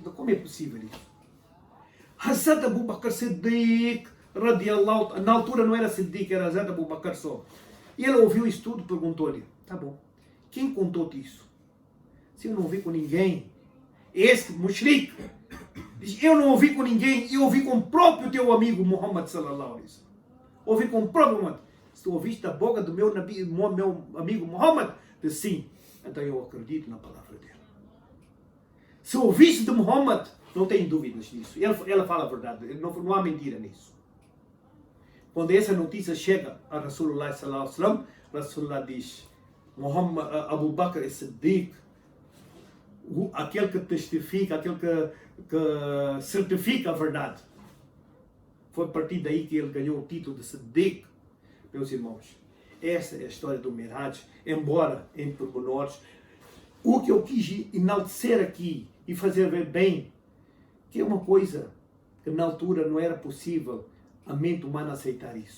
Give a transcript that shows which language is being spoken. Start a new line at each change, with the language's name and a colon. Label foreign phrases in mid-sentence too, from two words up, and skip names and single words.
Portuguese: Como é possível isso? Hazrat Abu Bakr Siddiq, radiallahu, na altura não era Siddiq, era Hazrat Abu Bakr só. E ele ouviu isso tudo, perguntou-lhe, tá bom, quem contou-te isso? Se eu não ouvi com ninguém, esse mushrik, diz, eu não ouvi com ninguém, eu ouvi com o próprio teu amigo Muhammad
Arabic: صلى الله عليه وسلم.
Portuguese: Ouvi com o próprio Muhammad. Se tu ouviste da boca do meu amigo Muhammad, diz sim, então eu acredito na palavra dele. Se ouviste de Muhammad, não tem dúvidas nisso. Ela fala a verdade, não há mentira nisso. Quando essa notícia chega a
Arabic: رسول الله صلى الله عليه وسلم,
Portuguese: Rasulullah diz, Muhammad, Abu Bakr Siddiq, aquele que testifica, aquele que certifica a verdade. Foi a partir daí que ele ganhou o título de Siddiq, meus irmãos. Essa é a história do Miraj, embora em pormenores. O que eu quis enaltecer aqui e fazer ver bem, que é uma coisa que na altura não era possível a mente humana aceitar isso.